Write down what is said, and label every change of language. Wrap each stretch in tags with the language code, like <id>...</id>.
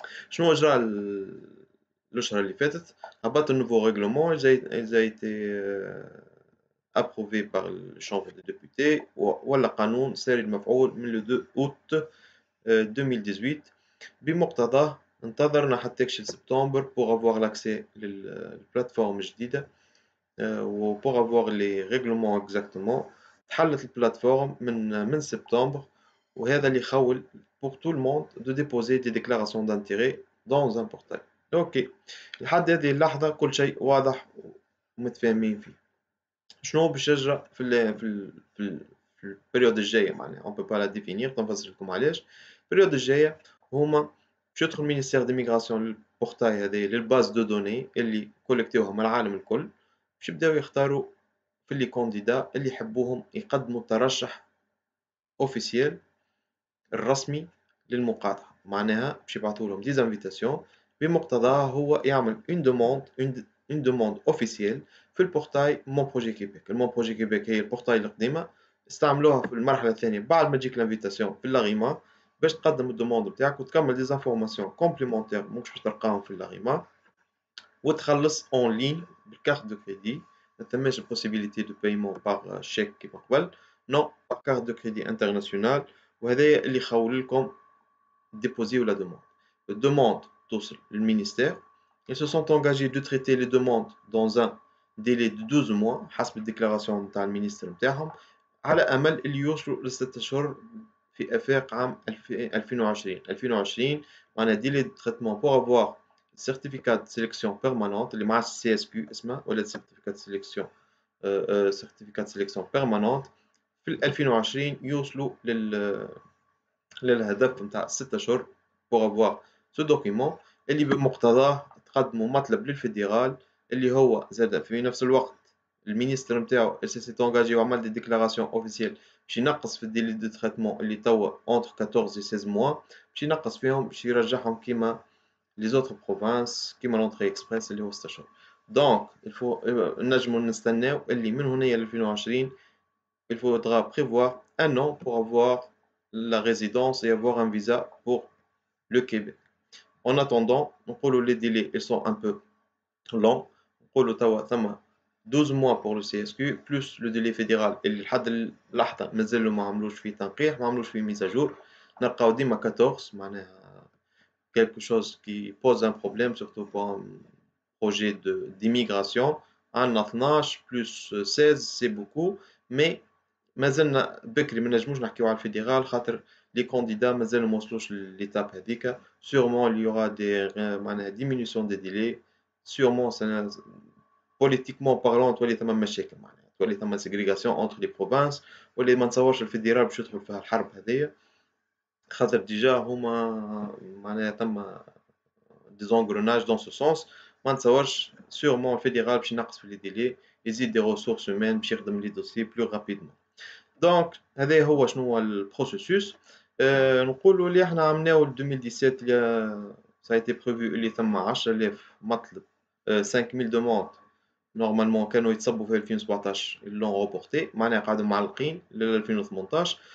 <ar>شنو جرى الاشهر اللي فاتت؟ هبط النوفو ريغلومون</ar> <fr>ils a été approuvé par la Chambre des députés</fr> <ar>ولا قانون ساري المفعول من لو 2 اوت 2018 بمقتضاه انتظرنا حتى يكشف سبتمبر</ar> <fr>pour avoir l'accès</fr> <ar>للبلاتفورم الجديدة و</ar> <fr>pour avoir les règlements exactement.</fr> <ar>تحلت البلاتفورم من سبتمبر وهذا اللي يخول</ar> <fr>pour tout le monde de déposer des déclarations d'intérêt dans un portail.</fr> <ar>اوكي لحد هذه اللحظة كل شيء واضح ومتفاهمين فيه. شنو باش يجرى في البريود الجاية معناها</ar> <fr>on peut pas la définir</fr> <ar>تنفسر لكم علاش. البريود الجاية هما باش يدخل المينيستير ديميغراسيون للبورتاي هذايا للباز دو دوني اللي كولكتيوها من العالم الكل باش يبداو يختاروا في لي كونديدا اللي يحبوهم يقدموا ترشح اوفيسيال الرسمي للمقاطعة معناها باش يبعثوا لهم ديزانفيتاسيون بمقتضاها هو يعمل اون دوموند اوفيسيال في البورتاي مون بروجي كيبيك. المون بروجي كيبيك هي البورتاي القديمة استعملوها في المرحلة الثانية بعد ما تجيك الانفيتاسيون في اللاغيما باش تقدم الدوموند بتاعك وتكمل ديزانفورماسيون كومبليمونتير مش باش تلقاهم في اللاغيما وتخلص اون لين بالكارت دو كريدي. ما ثماش بوسيبيليتي دو بايمون باغ شيك كيما قبل نو باغ كارت دو كريدي انترناسيونال وهذايا اللي يخول لكم</ar> <fr>déposer la demande. La demande</fr> <ar>توصل للمينيستير.</ar> <fr>Ils se sont engagés de traiter les demandes dans un délai de 12 mois</fr> <ar>حسب الديكلاراسيون نتاع المينيستر نتاعهم على امل اللي يوصلوا ل6 اشهر في افاق عام 2020 معناها ديلي دو تريتمون</ar> <fr>pour avoir certificat de sélection permanente</fr> <ar>اللي مع السي اس كيو اسمه ولا</ar> <fr>certificat de sélection certificat de sélection permanente</fr> <ar>في 2020 يوصلوا للهدف نتاع 6 اشهر</ar> <fr>pour avoir ce document</fr> <ar>اللي بمقتضاه تقدموا مطلب للفيدرال اللي هو زاد في نفس الوقت المينيستر نتاعو سي تونجاجي وعمل دي ديكلاراسيون اوفيسيال باش ينقص في الديلي دو تريتمون اللي توا اونتر 14 و 16 موا باش ينقص فيهم باش يرجعهم كيما</ar> <fr>les autres provinces كيما l'entrée express</fr> <ar>اللي هو 6 أشهر. دونك الفو نجمو نستناو اللي من هنايا ل 2020</ar> <fr>il faudra prévoir un an pour avoir la résidence et avoir un visa pour le Québec. En attendant, les délais ils sont un peu longs.</fr> <ar>نقولوا توا ثم</ar> <fr>12 mois pour le CSQ plus le délai fédéral</fr> <ar>اللي لحد اللحظة مازالوا ما عملوش فيه تنقيح ما عملوش فيه</ar> <fr>mise à jour.</fr> <ar>نلقاو ديما 14</ar> <fr>معناها quelque chose qui pose un problème surtout pour un projet d'immigration. Un 12 plus 16 c'est beaucoup mais</fr> <ar>مازلنا بكري ما نجموش نحكيو على الفيدرال خاطر</ar> <fr>les candidats</fr> <ar>مازالوا ما وصلوش</ar> <fr>l'étape</fr> <ar>هذيك.</ar> <fr>Sûrement il y aura des معناها diminution des délais. Sûrement politiquement parlant</fr> <ar>تولي ثما مشاكل معناها تولي ثما ségrégation entre les provinces واللي ما نتصورش الفيدرال باش يدخل فيها الحرب هذيا خاطر ديجا هما معناها ثما</ar> <fr>des engrenages dans ce sens.</fr> <ar>ما نتصورش sûrement الفيدرال باش ينقص في</ar> <fr>les délais</fr> <ar>يزيد</ar> <fr>des ressources humaines</fr> <ar>باش يخدم les dossiers</ar> <fr>plus rapidement.</fr> <ar>دونك هذا هو شنو هو البروسيسوس. نقولوا اللي احنا عملناه 2017 اللي</ar> <fr>ça a été prévu</fr> <ar>اللي ثم 10000 مطلب 5000 دوموند نورمالمون كانوا يتصبوا في 2017</ar> <fr>ils l'ont reporté</fr> <ar>معناها قاعدين معلقين ل 2018.</ar>